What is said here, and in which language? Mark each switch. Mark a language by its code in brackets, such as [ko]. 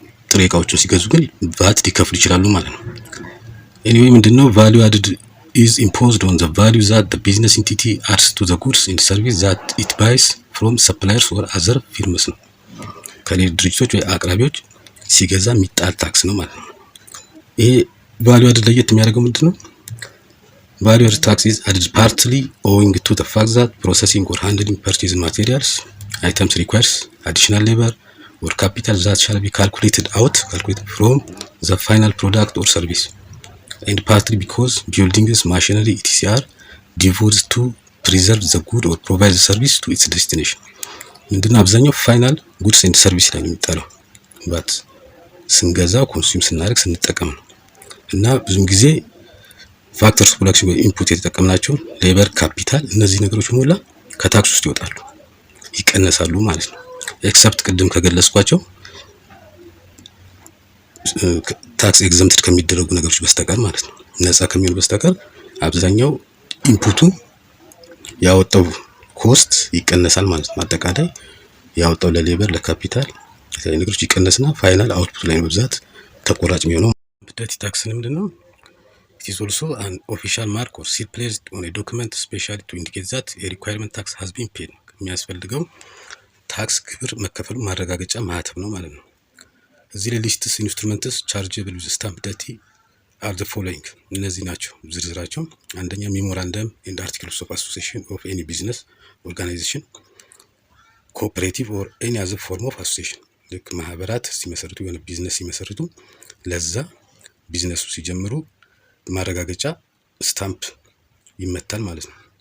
[am] ጥሬ እቃዎቹን ሲገዙ ግን ቫት ሊከፍሉ ይችላሉ ማለት ነው። ኤኒዌይ ምንድነው ቫልዩ አድድ [en] is imposed on the value that the business entity adds to the goods and service that it buys from suppliers or other firms [am] ነው። ከሌሎች ድርጅቶች ወይ አቅራቢዎች ሲገዛ የሚጣል ታክስ ነው ማለት ነው። ይሄ ቫልዩ አድድ ለየት የሚያደርገው ምንድነው? [en] ቫልዩ አድድ ታክስ is added partly owing to the fact that processing or handling purchased materials items requires additional labor or capital that shall be calculated from the final product or service. And partly because buildings, machinery, etc. are devoted to preserve the good or provide the service to its destination. [am] ምንድነው አብዛኛው ፋይናል ጉድስ ኤንድ ሰርቪስ ላይ የሚጣለው ባት ስንገዛ ኮንሱም ስናደርግ ስንጠቀም ነው። እና ብዙም ጊዜ ፋክተርስ ፕሮዳክሽን ወይ ኢንፑት የተጠቀምናቸው ሌበር፣ ካፒታል እነዚህ ነገሮች ሁሉ ከታክስ ውስጥ ይወጣሉ፣ ይቀነሳሉ ማለት ነው። ኤክሰፕት ቅድም ከገለጽኳቸው ታክስ ኤግዘምፕት ከሚደረጉ ነገሮች በስተቀር ማለት ነው። ነፃ ከሚሆኑ በስተቀር አብዛኛው ኢንፑቱ ያወጣው ኮስት ይቀነሳል ማለት ነው። አጠቃላይ ያወጣው ለሌበር፣ ለካፒታል የተለያዩ ነገሮች ይቀነስና ፋይናል አውትፑት ላይ ነው በብዛት ተቆራጭ የሚሆነው። ዳቲ ታክስ ምንድነው? [en] It is also an official mark or seal placed on a document specially to indicate that a requirement tax has been paid. [am] የሚያስፈልገው ታክስ ግብር መከፈሉ ማረጋገጫ ማህተም ነው ማለት ነው። እዚህ ላይ [en] ሊስትስ ኢንስትሩመንትስ ቻርጀብል ዊዝ ስታምፕ ዳቲ አር ዘ ፎሎዊንግ [am] እነዚህ ናቸው ዝርዝራቸው። አንደኛ [en] ሜሞራንደም ኤንድ አርቲክልስ ኦፍ አሶሲዬሽን [am] ኦፍ ኤኒ ቢዝነስ ኦርጋናይዜሽን ኮኦፐሬቲቭ ኦር ኤኒ አዘር ፎርም ኦፍ አሶሲዬሽን። ልክ ማህበራት ሲመሰርቱ የሆነ ቢዝነስ ሲመሰርቱ ለዛ ቢዝነሱ ሲጀምሩ ማረጋገጫ ስታምፕ ይመታል ማለት ነው።